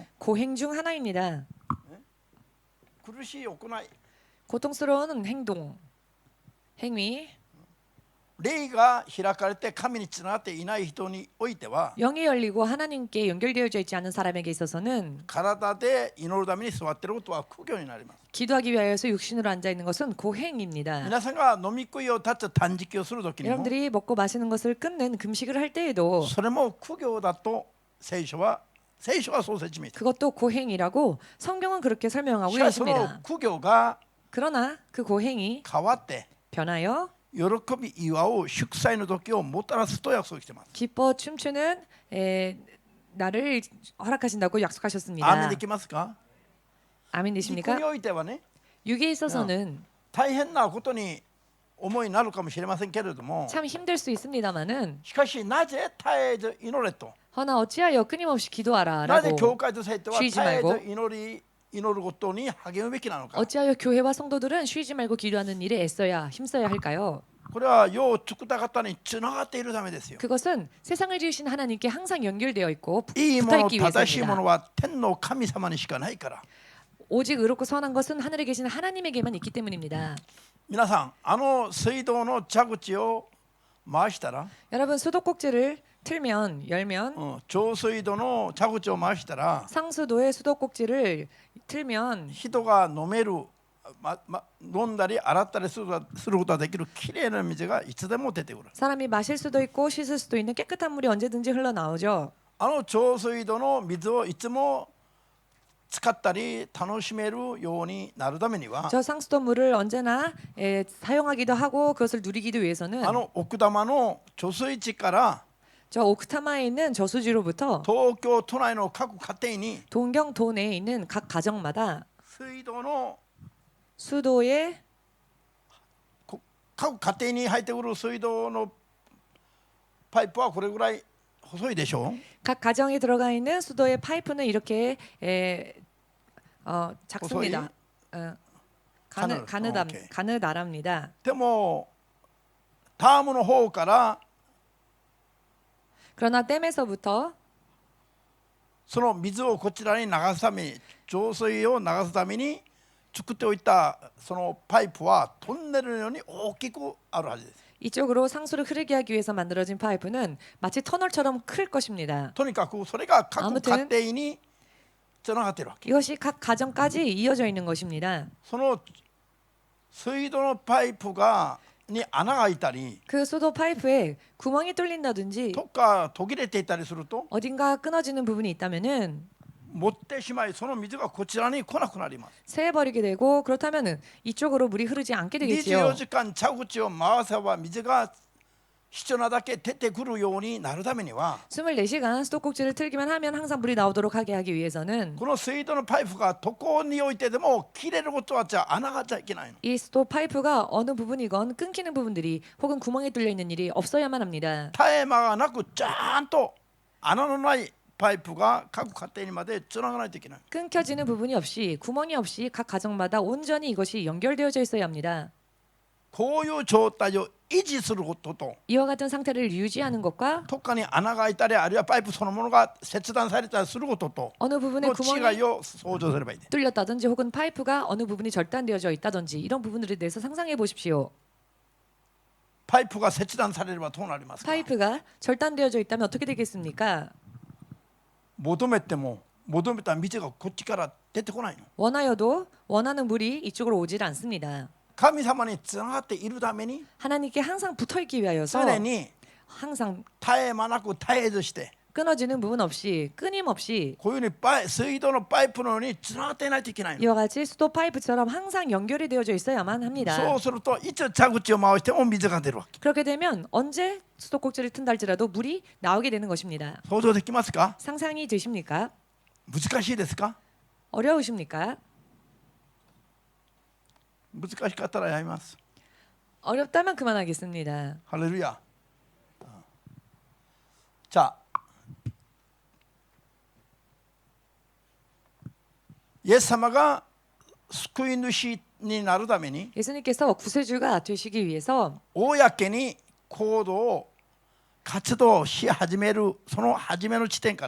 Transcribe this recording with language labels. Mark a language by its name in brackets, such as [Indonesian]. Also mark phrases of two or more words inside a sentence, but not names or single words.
[Korean] 고행 중 하나입니다. [Japanese] 苦しい行い [Korean] 고통스러운 행위, [Japanese] 霊が開かれて神につながっていない人においては [Korean] 영이 열리고 하나님께 연결되어져 있지 않은 사람에게 있어서는 [Japanese] 体で祈るために座っていることは苦行になります。 [Korean] 기도하기 위하여서 육신으로 앉아 있는 것은 고행입니다. [Japanese] 皆さんが飲み食いを断つ断食をするときにも [Korean] 여러분들이 먹고 마시는 것을 끊는 금식을 할 때에도 [Japanese] それも苦行だと聖書はそう説明している。 [Korean] 그것도 고행이라고 성경은 그렇게 설명하고 [Japanese] しかしその [Korean] 있습니다. [Japanese] 苦行が [Korean] 그러나 그 고행이 [Japanese] 変わって [Korean] 변하여 [Japanese] 喜び祝う祝祭の時をもたらすと約束しています。 [Korean] 기뻐 춤추는 나를 허락하신다고 [Japanese] アーメン [Korean] 약속하셨습니다. [Japanese] できますか？ [Korean] 아멘 [Japanese] 肉 [Korean] 되십니까? [Japanese] においてはね [Korean] 육에 있어서는 [Japanese] 大変なことに思いになるかもしれませんけれども [Korean] 참 힘들 수 있습니다만은 [Japanese] しかしなぜ絶えず祈れと [Korean] 허나 어찌하여 끊임없이 [Japanese] なぜ [Korean] 기도하라라고 [Japanese] 教会と生徒は絶 [Korean] 쉬지 [Japanese] え [Korean] 말고 [Japanese] ず祈ることに励むべきなのか。 [Korean] 어찌하여 교회와 성도들은 쉬지 말고 기도하는 일에 애써야 힘써야 할까요? [Japanese] これは世を作った方につながっているためですよ。 [Korean] 그것은 세상을 지으신 하나님께 항상 연결되어 있고 [Japanese] いいも [Korean] 붙어 [Japanese] の [Korean] 있기 [Japanese] 正しいもの [Korean] 위해서입니다. [Japanese] は天の神様にしかないから。 [Korean] 오직 의롭고 선한 것은 하늘에 계신 하나님에게만 있기 때문입니다. [Japanese] 皆さん水道の蛇口を回したら [Korean] 여러분 수도꼭지를 틀면 열면 [Japanese] 上水道の蛇口を回したら [Korean] 상수도의 수도꼭지를 틀면 [Japanese] 人が飲める、飲んだり洗ったりすることができるきれいな水がいつでも出てくる。 [Korean] 사람이 마실 수도 있고 씻을 수도 있는 깨끗한 물이 언제든지 흘러나오죠. [Japanese] 上水道の水をいつも使ったり楽しめるようになるためには [Korean] 저 상수도 물을 언제나 사용하기도 하고 그것을 누리기도 위해서는 [Japanese] 奥多摩の貯水池から [Korean] 저 오크타마에 있는 저수지로부터 [Japanese] 東京都内の各家庭に [Korean] 동경도 내에 있는 각 가정마다 [Japanese] 水道の [Korean] 수도에 [Japanese] 各家庭に入ってくる水道のパイプはこれぐらい細いでしょう。 [Korean] 각 가정에 들어가 있는 수도의 파이프는 이렇게 작습니다. 오케이. 가느다랍니다. [Japanese] でもダムの方から [Korean] 그러나 댐에서부터 [Japanese] その水をこちらに流すために浄水を流すために作っておいたそのパイプはトンネルのように大きくあるはずです。 [Korean] 이쪽으로 상수를 흐르게 하기 위해서 만들어진 파이프는 마치 터널처럼 클 것입니다. [Japanese] とにかくそれが各 [Korean] 아무튼 [Japanese] 家庭につながっているわけ。 [Korean] 이것이 각 가정까지 이어져 있는 것입니다. [Japanese] その水道のパイプに穴が開いたり [Korean] 그 수도 파이프에 구멍이 뚫린다든지 [Japanese] とか途切れていたりすると [Korean] 어딘가 끊어지는 부분이 있다면은 [Japanese] 持ってしまいその水がこちらに来なくなります。 [Korean] 새버리게 되고 그렇다면은 이쪽으로 물이 흐르지 않게 24 되겠지요. [Japanese] 時間蛇口を回せば水が必要なだけ出てくるようになるためには [Korean] 24시간 수도꼭지를 틀기만 하면 항상 물이 나오도록 하기 위해서는 [Japanese] この水道のパイプがどこにおいてでも切れることは穴があっちゃいけないの。 [Korean] 이 수도 파이프가 어느 부분이건 끊기는 부분들이 혹은 구멍이 뚫려 있는 일이 없어야만 합니다. [Japanese] 絶え間がなくちゃんと穴のないパイプが各家庭にまでつながないといけない。 [Korean] 끊겨지는 부분이 없이 구멍이 없이 각 가정마다 온전히 이것이 연결되어져 있어야 합니다. [Japanese] こういう状態を維持することと [Korean] 이와 같은 상태를 유지하는 것과 [Japanese] どっかに穴が開いたりあるいはパイプそのものが切断されたりすることと [Korean] 어느 부분에 [Japanese] の [Korean] 구멍이 [Japanese] 違いを想像すればいいね。 [Korean] 뚫렸다든지 혹은 파이프가 어느 부분이 절단되어져 있다든지 이런 부분들에 대해서 상상해 보십시오. [Japanese] パイプが切断されればどうなりますか。 [Korean] 파이프가 절단되어져 있다면 어떻게 되겠습니까? [Japanese] 求めても求めた道がこっちから出てこないの。 [Korean] 원하여도 원하는 물이 이쪽으로 오질 않습니다. [Japanese] 神様につながっているために [Korean] 하나님께 항상 붙어 있기 위하여서 [Japanese] 常に [Korean] 항상 [Japanese] 絶え間なく絶えずして [Korean] 끊어지는 부분 없이 끊임없이 [Japanese] こういうふうに水道のパイプのようにつながっていないといけないの。 [Korean] 이와 같이 수도 파이프처럼 항상 연결이 되어져 있어야만 합니다. [Japanese] そうするといつ蛇口を回しても水が出るわけ。 [Korean] 그렇게 되면 언제 수도꼭지를 튼다 할지라도 물이 나오게 되는 것입니다. [Japanese] 想像できますか。 [Korean] 상상이 되십니까? [Japanese] 難しいですか。 [Korean] 어려우십니까? [Japanese] 難しかったらやります。 [Korean] 어렵다면 그만하겠습니다. [Japanese] ハレルヤ。じゃあイエス様が救い主になるために [Korean] 예수님께서 구세주가 되시기 위해서 [Japanese] 公に行動を活動し始めるその初めの地点から